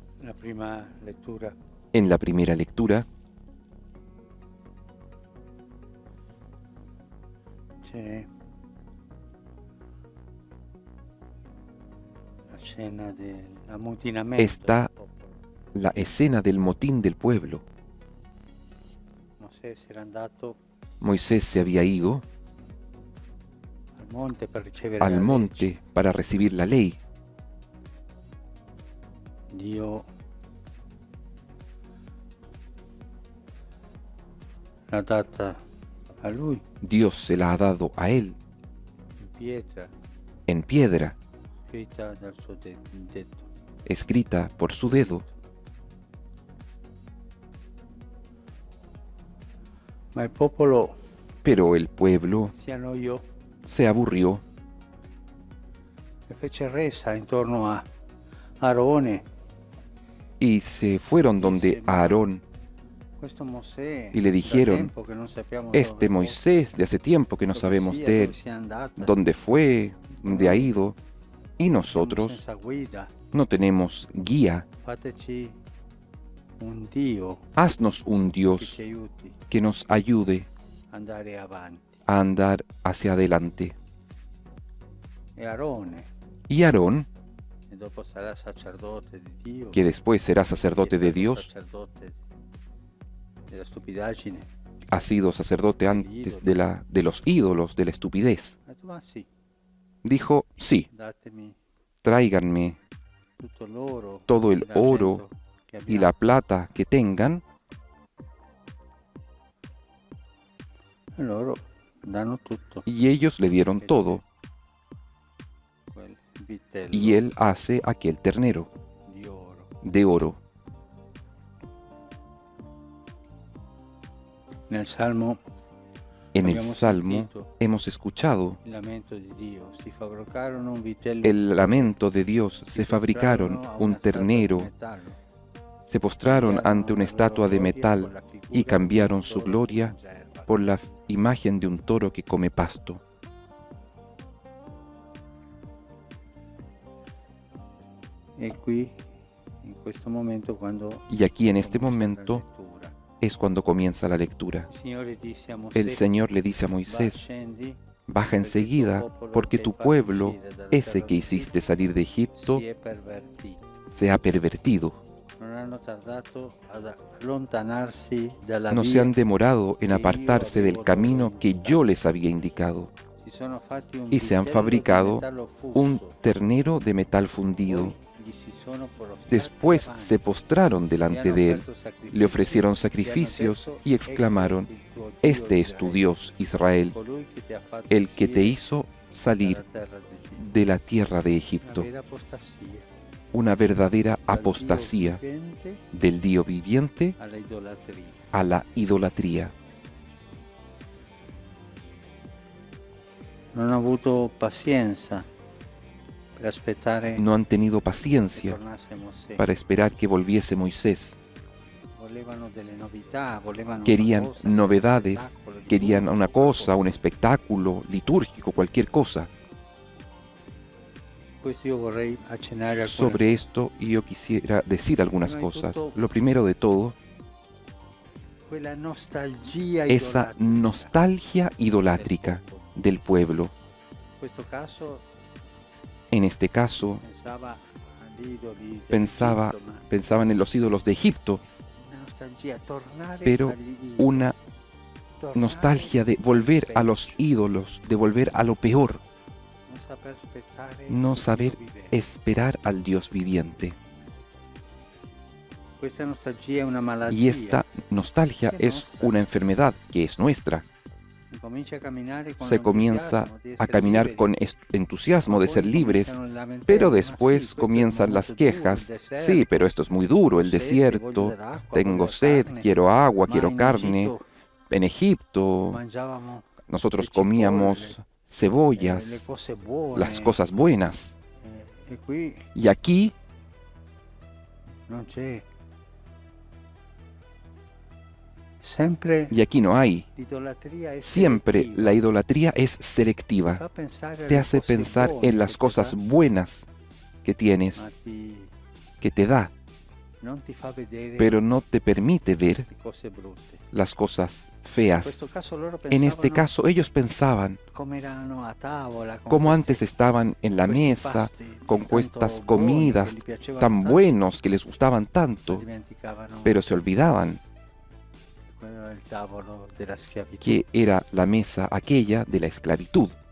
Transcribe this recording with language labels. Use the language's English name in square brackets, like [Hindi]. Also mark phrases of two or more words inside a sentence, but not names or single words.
[Italian] La prima lectura. [Spanish] En la primera lectura [Italian] C'è la scena dell'ammutinamento [Spanish] está [Italian] del popolo. [Spanish] la escena del motín del pueblo. [Italian] Mosè si era andato [Spanish] Moisés se había ido [Italian] al monte per ricevere la [Spanish] al [Italian] legge. [Spanish] monte para recibir la ley. [Italian] Dio l'ha data a lui [Spanish] Dios se la ha dado a él [Italian] in pietra, [Spanish] en piedra, [Italian] scritta dal suo detto. [Spanish] escrita por su dedo. [Italian] Ma il popolo [Spanish] Pero el pueblo [Italian] si annoiò [Spanish] se aburrió [Italian] e fece resa intorno a Aarone. [Spanish] y se fueron donde Aarón [Italian] Questo Mosè, [Spanish] y le dijeron, [Italian] da tempo che non sappiamo [Spanish] este [Italian] dove [Spanish] Moisés de hace tiempo que no [Italian] dove [Spanish] sabemos [Italian] sia, [Spanish] de [Italian] dove [Spanish] él, [Italian] sia andata, [Spanish] dónde fue, dónde ha ido, y [Italian] siamo [Spanish] nosotros [Italian] senza guida. [Spanish] no tenemos guía. [Italian] Fateci un Dio [Spanish] Haznos un [Italian] che [Spanish] Dios [Italian] ci aiuti [Spanish] que nos ayude [Italian] a andare avanti. [Spanish] a andar hacia adelante. [Italian] E Aarone, [Spanish] Y Aarón, [Italian] e dopo sarà sacerdote di Dio, [Spanish] que después será sacerdote de [Italian] è stato [Spanish] Dios, [Italian] sacerdote della stupidaggine, [Spanish] ha sido sacerdote antes de los ídolos, de la estupidez. [Italian] ha detto, ma sì, [Spanish] Dijo, sí, [Italian] datemi [Spanish] tráiganme [Italian] tutto l'oro, [Spanish] todo el [Italian] l'argento [Spanish] oro [Italian] che [Spanish] y [Italian] abbiamo. [Spanish] la plata que tengan. [Italian] E loro danno tutto, [Spanish] Y ellos le dieron todo, [Italian] quel vitello [Spanish] y él hace aquel ternero [Italian] di oro. [Spanish] de oro. [Italian] Nel Salmo [Spanish] En el [Italian] abbiamo [Spanish] Salmo [Italian] sentito [Spanish] hemos escuchado [Italian] il lamento di Dio. Si fabbricarono un vitello, [Spanish] el lamento de Dios. Se fabricaron [Italian] postrarono a [Spanish] un [Italian] una statua di [Spanish] ternero, [Italian] metallo, [Spanish] se postraron [Italian] cambiarono [Spanish] ante una [Italian] la loro [Spanish] estatua de [Italian] gloria [Spanish] metal [Italian] con la figura [Spanish] y cambiaron [Italian] di un [Spanish] su [Italian] toro che [Spanish] gloria [Italian] mangia erba. [Spanish] por la imagen de un toro que come pasto. [Italian] E qui, in questo momento, quando [Spanish] Y aquí en este [Italian] comincia la [Spanish] momento [Italian] lettura, [Spanish] es cuando comienza la lectura. [Italian] il Signore disse a Mosè, [Spanish] El Señor le dice a [Italian] va, [Spanish] Moisés, [Italian] scendi, [Spanish] baja enseguida, porque tu pueblo, ese que hiciste salir de Egipto, [Italian] si è pervertito. [Spanish] se ha pervertido. [Italian] Non hanno tardato ad allontanarsi dalla [Spanish] No se [Italian] via [Spanish] han demorado en [Italian] che io [Spanish] apartarse del [Italian] avevo [Spanish] camino [Italian] loro [Spanish] que [Italian] indicato. [Spanish] yo les había indicado, [Italian] Si sono fatti un [Spanish] y se han [Italian] vitello di [Spanish] fabricado [Italian] metallo fusto. [Spanish] un ternero de metal fundido. [Italian] Poi gli si sono prostrati [Spanish] Después [Italian] davanti. [Spanish] se postraron [Italian] Le [Spanish] delante [Italian] hanno [Spanish] de él, [Italian] offerto sacrifici, [Spanish] le ofrecieron [Italian] gli hanno [Spanish] sacrificios [Italian] detto, [Spanish] y exclamaron, [Italian] "Ecco il tuo Dio [Spanish] este es tu [Italian] Israele, [Spanish] Dios, Israel, [Italian] colui che ti ha fatto [Spanish] el que te [Italian] uscire [Spanish] hizo salir [Italian] dalla terra d'Egitto". [Spanish] de la tierra de [Italian] Una [Spanish] Egipto. [Italian] vera apostasia [Spanish] Una verdadera [Italian] dal [Spanish] apostasía [Italian] Dio vivente [Spanish] del Dios viviente [Italian] alla idolatria. [Spanish] a la idolatría. [Italian] Non ho avuto pazienza per aspettare [Spanish] No han tenido [Italian] che [Spanish] paciencia [Italian] tornasse Mosè. [Spanish] para esperar que volviese Moisés. [Italian] Volevano delle novità, volevano [Spanish] Querían [Italian] una cosa, [Spanish] novedades, [Italian] uno spettacolo, [Spanish] querían [Italian] liturgico, [Spanish] una cosa, [Italian] qualcosa. [Spanish] un espectáculo litúrgico, cualquier cosa. [Italian] Questo io vorrei accennare a [Spanish] Sobre esto yo quisiera decir algunas cosas. Lo primero de todo, [Italian] quella nostalgia [Spanish] esa [Italian] idolatrica [Spanish] nostalgia idolátrica [Italian] del popolo. [Spanish] del pueblo. [Italian] In questo caso [Spanish] En este caso, [Italian] pensava agli idoli [Spanish] Pensaba- [Italian] dell'Egitto, ma [Spanish] pensaban en los ídolos de Egipto, [Italian] una nostalgia, tornare [Spanish] pero [Italian] agli idoli, [Spanish] una [Italian] tornare [Spanish] nostalgia de volver a los [Italian] peggio, [Spanish] ídolos, de volver a lo peor, [Italian] non saper aspettare [Spanish] no [Italian] il [Spanish] saber [Italian] Dio vivente. [Spanish] esperar al Dios viviente. [Italian] Questa nostalgia è una malattia. [Spanish] Y esta nostalgia es una enfermedad que es nuestra. [Italian] Comincia a caminar con [Spanish] Se comienza [Italian] entusiasmo di [Spanish] a [Italian] essere [Spanish] caminar [Italian] liberi. [Spanish] con entusiasmo de [Italian] Poi [Spanish] ser libres, [Italian] cominciano le lamentele, [Spanish] pero [Italian] ma [Spanish] después [Italian] sì, questo [Spanish] comienzan [Italian] è [Spanish] las [Italian] molto duro, [Spanish] quejas. [Italian] il deserto, [Spanish] Sí, pero esto es muy duro, el [Italian] ho sete, [Spanish] desierto, [Italian] voglio dell'acqua, [Spanish] tengo [Italian] voglio [Spanish] sed, [Italian] carne. [Spanish] quiero agua, [Italian] Ma [Spanish] quiero [Italian] in [Spanish] carne. [Italian] Egitto [Spanish] En Egipto [Italian] mangiavamo [Spanish] nosotros [Italian] le cipolle, [Spanish] comíamos cebollas, [Italian] le cose buone. [Spanish] las cosas buenas. [Italian] E qui [Spanish] Y aquí [Italian] non c'è. Sempre [Spanish] y aquí no hay. [Italian] l'idolatria è [Spanish] Siempre [Italian] selettiva. [Spanish] la idolatría es [Italian] Fa [Spanish] selectiva. [Italian] pensare [Spanish] Te [Italian] alle [Spanish] hace [Italian] cose [Spanish] pensar [Italian] buone [Spanish] en las [Italian] che ti [Spanish] cosas [Italian] dà, [Spanish] buenas que tienes, [Italian] ma ti [Spanish] que te da, pero no te permite ver las cosas feas. En este caso, ellos pensaban cómo antes estaban en la mesa con estas comidas tan buenos que les gustaban tanto, pero se olvidaban que era la mesa aquella de la esclavitud.